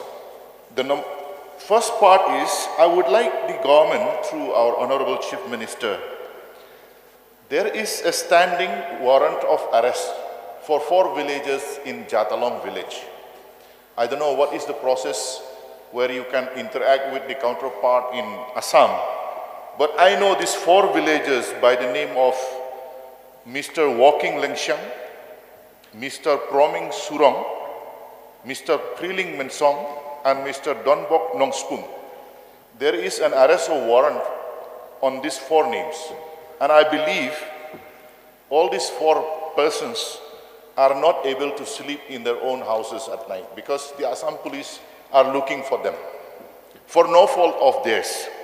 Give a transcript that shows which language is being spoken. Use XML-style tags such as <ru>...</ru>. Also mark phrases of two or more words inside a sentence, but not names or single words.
<en>The first part is, I would like the government, through our Honorable Chief Minister, there is a standing warrant of arrest for 4 villages in Jatalong village. I don't know what is the process where you can interact with the counterpart in Assam, but I know these 4 villages by the name of Mr. Walking Lengxiang, Mr. Proming Surong, Mr. Priling Mensong, and Mr. Donbok Nongspung. There is an arrest warrant on these 4 names, and I believe all these 4 persons are not able to sleep in their own houses at night because the Assam police are looking for them for no fault of theirs.</en>